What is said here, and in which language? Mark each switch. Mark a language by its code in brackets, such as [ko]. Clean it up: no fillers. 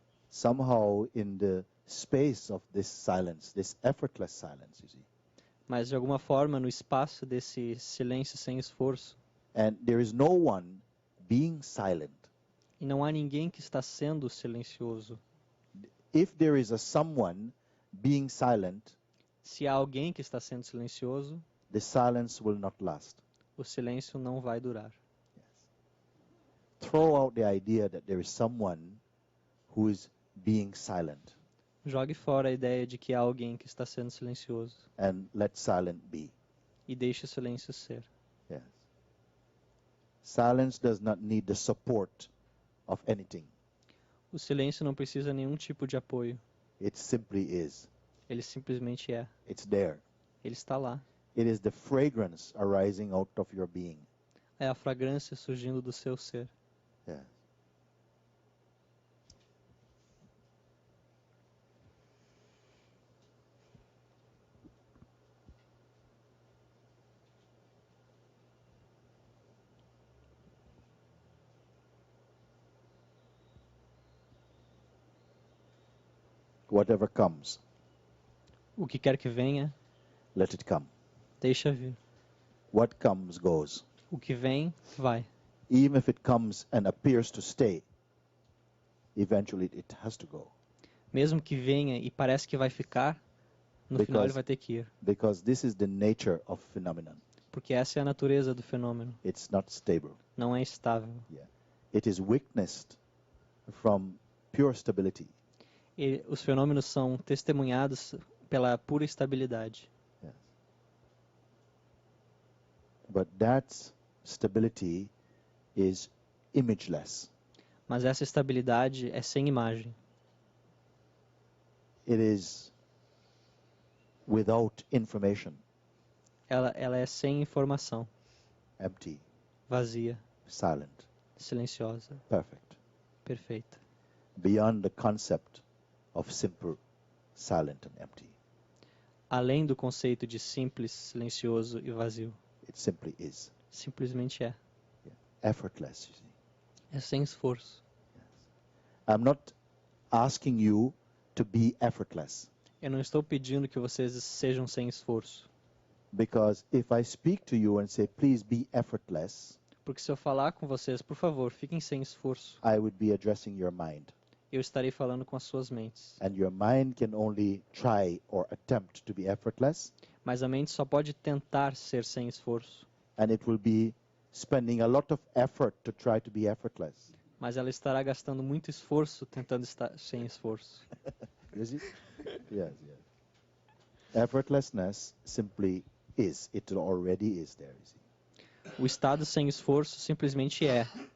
[en] Somehow in the space of this silence, this effortless silence, you see. [pt] Mas de alguma forma, no espaço desse silêncio sem esforço, [en] And there is no one being silent. [pt] e não há ninguém que está sendo silencioso. [en] If there is a someone being silent, [pt] Se há alguém que está sendo silencioso, [en] the silence will not last. [pt] o silêncio não vai durar. [en] Throw out the idea that there is someone who is being silent [pt] Jogue fora a ideia de que há alguém que está sendo silencioso [en] and let silent be. [pt] e deixe o silêncio ser. [en] Yes. Silence does not need the support of anything. [pt] O silêncio não precisa de nenhum tipo de apoio. [en] It simply is. [pt] Ele simplesmente é. [en] It's there. [pt] Ele está lá. [en] It is the fragrance arising out of your being. [pt] É a fragrância surgindo do seu ser. [en] Yeah. Whatever comes, [pt] O que quer que venha, [en] let it come. [pt] deixa vir. [en] What comes goes. [pt] O que vem, vai. [en] Even if it comes and appears to stay, eventually it has to go. [pt] Mesmo que venha e parece que vai ficar, no final ele vai ter que ir. [en] Because this is the nature of phenomenon. [pt] Porque essa é a natureza do fenômeno. [en] It's not stable. [pt] Não é estável. [en] Yeah. it is witnessed from pure stability. [pt] E os fenômenos são testemunhados pela pura estabilidade. [en] Yes. But that stability is imageless. [pt] Mas essa estabilidade é sem imagem. [en] It is without information, [pt] Ela é sem informação, [en] empty, [pt] vazia, [en] silent, [pt] silenciosa, [en] perfect, [pt] perfeita. [en] beyond the concept of simple, silent and empty. [pt] Além do conceito de simples, silencioso e vazio. [en] It simply is. [pt] Simplesmente é. [en] Effortless, you see. [pt] É sem esforço. [en] I'm not asking you to be effortless, [pt] Eu não estou pedindo que vocês sejam sem esforço. [en] because if I speak to you and say, please be effortless, [pt] Porque se eu falar com vocês, por favor, fiquem sem esforço, [en] I would be addressing your mind. [pt] eu estarei falando com as suas mentes. [en] And your mind can only try or attempt to be effortless, [pt] Mas a mente só pode tentar ser sem esforço. [en] and it will be spending a lot of effort to try to be effortless. [pt] Mas ela estará gastando muito esforço tentando estar sem esforço. [en] You see? Yes, yes. Effortlessness simply is. It already is there, you see. [pt] O estado sem esforço simplesmente é.